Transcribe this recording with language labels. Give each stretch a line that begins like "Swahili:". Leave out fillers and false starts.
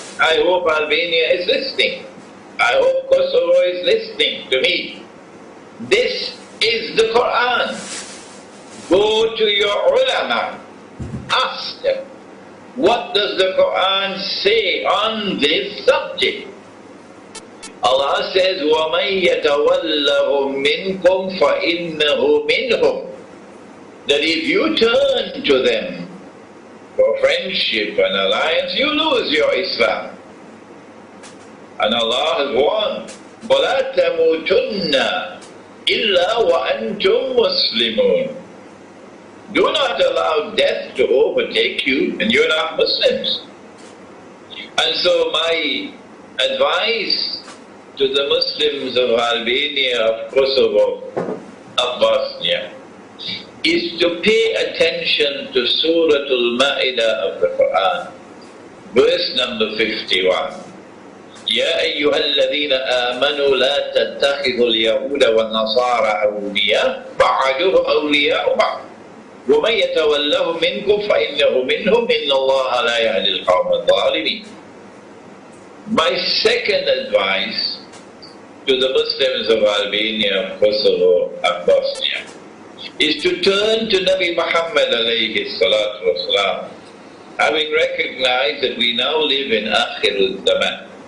English: I hope Albania is listening. I hope Kosovo is listening to me. This is the Quran. Go to your ulama. Ask them, what does the Quran say on this subject? Allah says,
Arabic: وَمَن يَتَوَلَّهُم مِّنكُمْ فَإِنَّهُ مِنْهُمْ.
English: That if you turn to them for friendship and alliance, you lose your Islam. And Allah has warned,
Arabic: وَلَا تَمُوتُنَّ إِلَّا وَأَنْتُمْ مُسْلِمُونَ.
English: Do not allow death to overtake you and you're not Muslims. And so my advice to the Muslims of Albania, of Kosovo, of Bosnia, is to pay attention to Suratul Ma'idah of the Quran, verse number 51.
Arabic: يا أيها الذين آمنوا لا تتخذوا اليهود والنصارى أولياء بعضهم أولياء بعض ومن يتولهم منكم فإنه منهم إن الله لا يهدي القوم الظالمين.
English: My second advice to the Muslims of Albania, Kosovo and Bosnia is to turn to Nabi Muhammad alayhi salatu wasalam, having recognized that we now live in Akhirul Zaman.